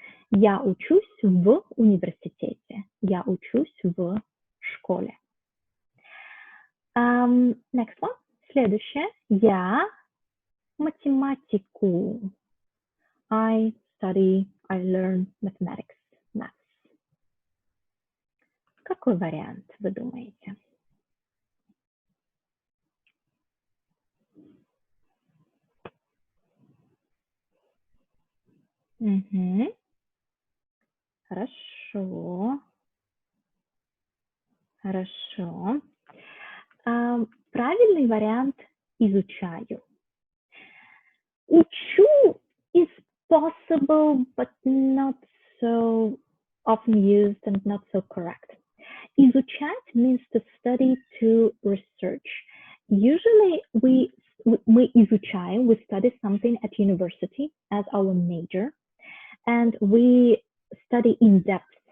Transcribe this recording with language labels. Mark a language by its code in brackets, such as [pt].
[ru] Я учусь в университете. Я учусь в школе. [en] Next one. [ru] Следующее. Я математику. [en] I study, I learn mathematics, maths. [ru] Какой вариант вы думаете? Хорошо. Хорошо. Правильный вариант изучаю. [en] Учу is possible, but not so often used and not so correct. Изучать means to study, to research. Usually we изучаем, we study something at university as our major, and we study in depth.